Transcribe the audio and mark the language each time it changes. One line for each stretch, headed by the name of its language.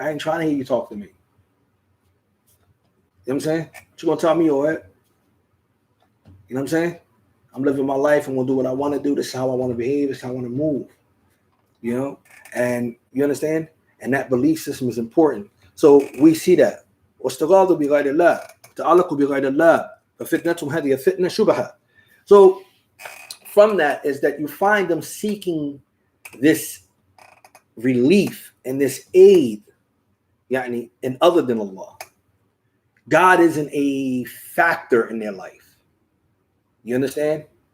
English: I ain't trying to hear you talk to me. You know what I'm saying? What you gonna tell me, all right? You know what I'm saying? I'm living my life. I'm gonna do what I want to do. This is how I want to behave. This is how I want to move. You know? And you understand? And that belief system is important. So we see that.
Arabic: واستغاثوا بغير الله تعلقوا بغير الله ففتنتهم هذه فتنة شبهات.
English: So from that is that you find them seeking this relief and this aid يعني, in other than Allah. God isn't a factor in their life. You understand?